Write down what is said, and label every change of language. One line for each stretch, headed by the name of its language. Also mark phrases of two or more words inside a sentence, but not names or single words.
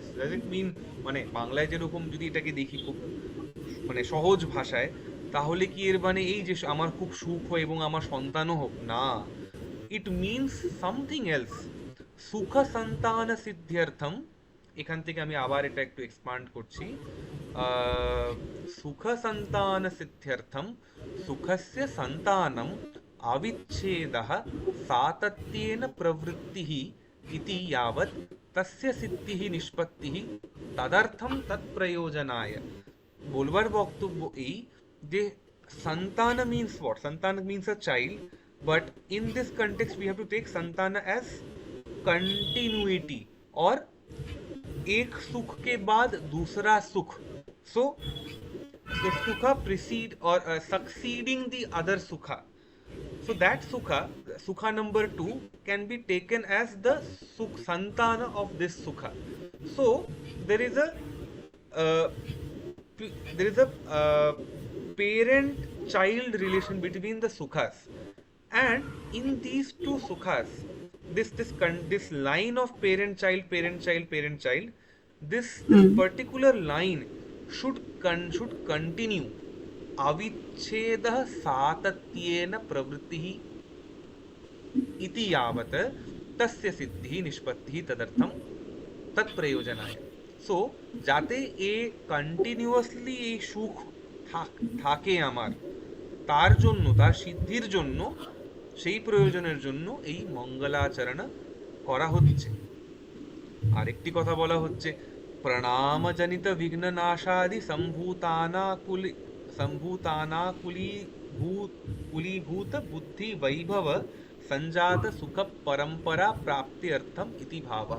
English: does it mean,
Bangla: মানে বাংলায় যেরকম যদি এটাকে দেখি খুব মানে সহজ ভাষায়, তাহলে কি এর মানে এই যে আমার খুব সুখ হয় এবং আমার সন্তানও হোক?
English: না, it means something else.
Sanskrit: সুখ সন্তান সিদ্ধ্যর্থম, এখান থেকে আমি আবার এটা একটু এক্সপান্ড করছি। সুখ সন্তান সিদ্ধ্যর্থম সুখস্য সন্তানম अविच्छेदः सातत्येन प्रवृत्तिः इति यावत् तस्य सिद्धिः निष्पत्तिः तदर्थं तत्प्रयोजनाय।
Bangla: বলবার বক্তব্য এই যে
English: santana means what? Santana means a child, but in this context we have to take santana as continuity,
Hindi: और एक सुख के बाद दूसरा सुख.
English: So the sukha precede or succeeding the other sukha. So that sukha number 2 can be taken as the santana of this sukha. So there is a uh, there is a parent child relation between the sukhas, and in these two sukhas, this line of parent child, parent child, parent child, this Hmm. particular line should continue.
Sanskrit: अविच्छेदः सातत्येन प्रवृत्तिः इति यावत् तस्य सिद्धिः निष्पत्तिः तदर्थं तत्प्रयोजनाय।
Bangla: সো যাতে এ কন্টিনিউয়াসলি এই সুখ থাকে আমার, তার জন্য, তার সিদ্ধির জন্য, সেই প্রয়োজনের জন্য এই মঙ্গলাচরণ করা হচ্ছে। আরেকটি কথা বলা হচ্ছে,
Sanskrit: প্রণামজনিত বিঘ্ননাশাদি কুলীভূত বুদ্ধি বৈভব সঞ্জাত সুখ পরম্পরা প্রাপ্তি অর্থম ইতি ভাবঃ।